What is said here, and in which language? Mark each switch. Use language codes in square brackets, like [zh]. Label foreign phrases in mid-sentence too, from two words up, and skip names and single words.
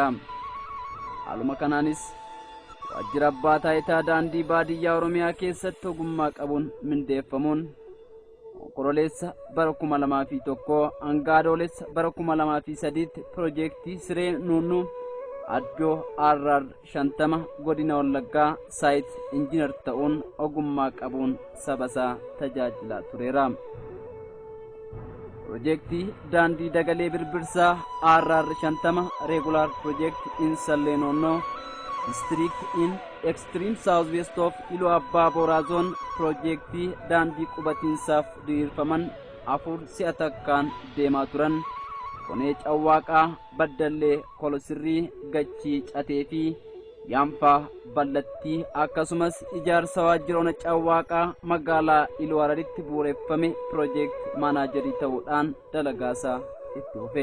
[om] Haaluma kanaanis waajjira abbaa taayitaa daandii baadiyyaa Oromiyaa keessatti ogummaa qabuun mindeeffamuun Onkololeessa bara 2001 hanga Adoolessa bara 2003tti piroojeektii Siree Nunnuu Addoo Arrar 50 godina Wallaggaa saayit injiinar ta'uun ogummaa qabuun saba isaa tajaajilaa tureera. Piroojeektii daandii Dagalee Birbirsaa Arrar 50 [en] regular project in Salleenoonnoo district in extreme southwest of Iluu Abbaa Booraa zone [om] piroojeektii daandii qubatiinsaaf diriirfaman afur si'a takkaan deemaa turan Konee Cawwaaqaa, Baddallee, Kolosirrii, Gachii, Catee fi Yaanfaa Ballattii akkasumas ijaarsa waajjira Ona Cawwaaqaa magaalaa Iluu Hararitti bu'uureffame piroojeekt maanaajarii ta'uudhaan dalagaasaa itti fufe.